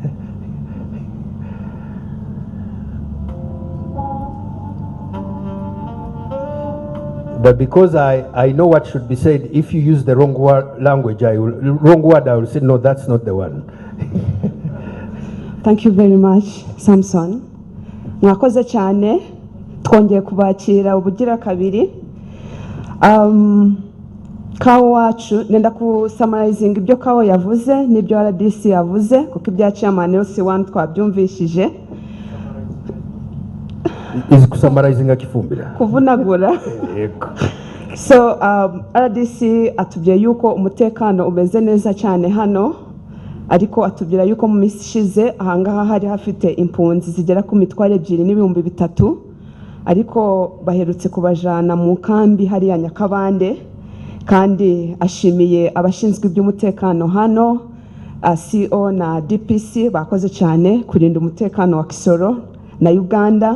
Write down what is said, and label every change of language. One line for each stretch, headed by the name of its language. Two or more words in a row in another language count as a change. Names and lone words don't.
English: But because I know what should be said, if you use the wrong language, I will say, no, that's not the one. Thank you very much, Samson.
Kinyarwanda: Mwakoze cyane, twongeye kubakira ubugira kabiri. Kawo wacu, nenda kusummarizinga ibyo Kawo yavuze n'ibyo RDC yavuze, kuko ibya chairman LC1 twabyumvishije. Is kusummarizinga kifumbira? Kuvunagura. So RDC atubwiye yuko umutekano umeze neza cyane hano, ariko atubwira yuko mu minsi ishize ahangaha hari hafite impunzi zigera ku mitwaro 2,300, ariko baherutse kubajana mu kambi hariya Nyakabande, kandi ashimiye abashinzwe iby'umutekano hano, CO na DPC bakoze cyane kurinda umutekano wa Kisoro na Uganda.